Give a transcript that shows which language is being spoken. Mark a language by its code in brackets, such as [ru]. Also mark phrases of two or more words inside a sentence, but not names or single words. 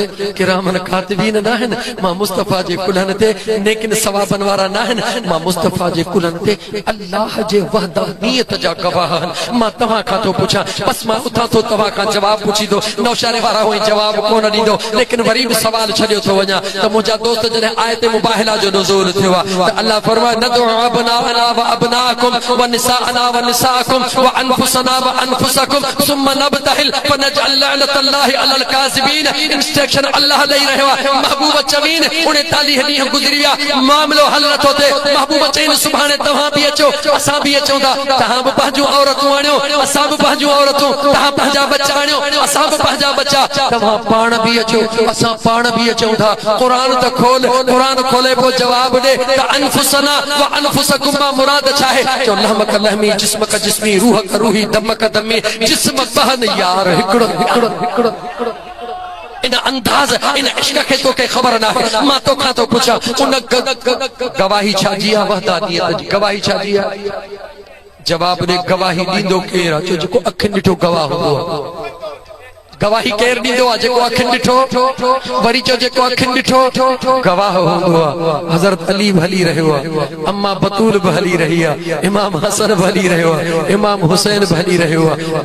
[ar] كراماً كاتبين [sd] न आहिनि मां मुस्तफ़ा जे कुल्हनि ते नेकिन सवाबनि वारा न आहिनि मां मुस्तफ़ा जे कुल्हनि ते अल्लाह जे वहदानियत जा गवाह आहिनि मां तव्हां खां थो पुछां बस मां उथां थो तव्हां खां जवाब पुछींदो नौशारे वारा हुई जवाब कोन ॾींदो लेकिन वरी बि सवाल छॾियो थो वञा त मुंहिंजा दोस्त जॾहिं आयत मुबाहिला जो नुज़ूल थियो आहे त अल्लाह फरमाए [ar] ندعُ أبناءنا وأبناءكم ونساءنا ونساءكم وأنفسنا وأنفسكم ثم نبتهل فنجعل لعنة الله على الكاذبين [sd] इंस्ट्रक्शन अल्लाह दई रहियो आहे। महबूब चवीन 39 ॾींहं गुज़री विया, मामलो हल नथो थिए। महबूब चईन सुभाणे तव्हां बि अचो, असां बि अचूं था। तव्हां बि पंहिंजूं औरतूं आणियो, असां बि पंहिंजूं औरतूं। तव्हां पंहिंजा बच्चा आणियो, असां बि पंहिंजा बच्चा। तव्हां पाण बि अचो, असां पाण बि अचूं था। क़ुरान त खोल, क़ुरान खोले पोइ जवाब ॾे त [ar] أنفسنا وأنفسكم [sd] मां मुराद छा आहे? चओ [ar] لحمك لحمي، جسمك جسمي، روحك روحي، دمك دمي, [sd] जिस्म बहन यार हिकिड़ो हिकिड़ो हिकिड़ो। [skr] इन अंदाज़ इन इश्क के तो के खबर ना है। [sd] मां तो खां तो पूछा उन गवाही छा जी आहे? वहदानियत जी गवाही छा जी आहे? जवाब ने गवाही दींदो केर आहे? जो अखि ॾिठो गवाह हूंदो आहे। गवाही केर ॾींदो आहे? जेको अखियुनि ॾिठो। वरी चओ जेको अखियुनि ॾिठो गवाह हूंदो आहे। हज़रत अली बि हली रहियो आहे, अम्मा बतूल बि हली रही आहे, इमाम हसन बि हली रहियो आहे, इमाम हुसैन बि हली रहियो आहे।